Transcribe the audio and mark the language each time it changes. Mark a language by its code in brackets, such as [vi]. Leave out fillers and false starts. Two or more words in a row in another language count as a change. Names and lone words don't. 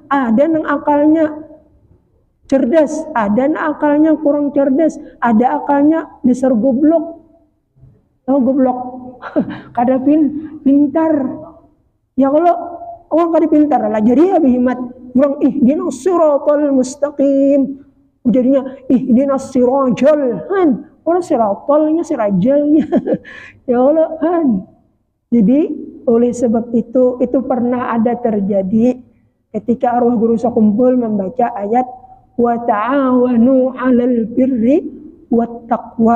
[bjn] Ada yang akalnya cerdas, ada yang akalnya kurang cerdas, ada akalnya dasar goblok. Oh goblok, kada pintar. Ya kalau orang kada pintar lah jadi lebih hikmat. Orang [ar] اهدنا الصراط المستقيم. [bjn] Jadinya [ar] اهدنا السراجل. [bjn] Orang siratalnya sirajalnya. [ar] يا الله [bjn] Jadi oleh sebab itu pernah ada terjadi ketika arwah guru sekumpul membaca ayat [ar] وتعاونوا على البر والتقوى.